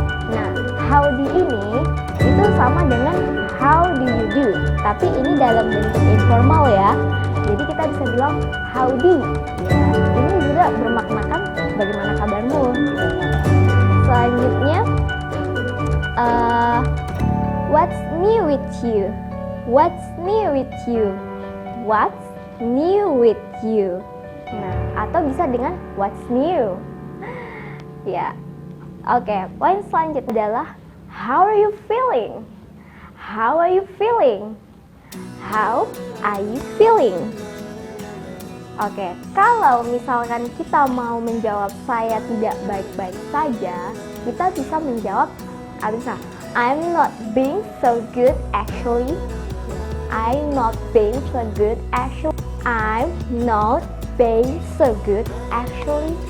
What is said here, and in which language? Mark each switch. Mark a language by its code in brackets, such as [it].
[id] Nah, howdy ini itu sama dengan [en] how do you do, [id] tapi ini dalam bentuk informal ya. Jadi kita bisa bilang howdy ya, ini juga bermaknakan bagaimana kabarmu gitu. Selanjutnya [en] what's new with you, what's new with you, what's new with you. [id] Nah, atau bisa dengan [en] what's new [id] ya. Oke, poin selanjutnya adalah [en] how are you feeling, how are you feeling, how are you feeling. [id] Oke, kalau misalkan kita mau menjawab saya tidak baik-baik saja, kita bisa menjawab [en] I'm not being so good actually, I'm not being so good actually, I'm not being so good actually.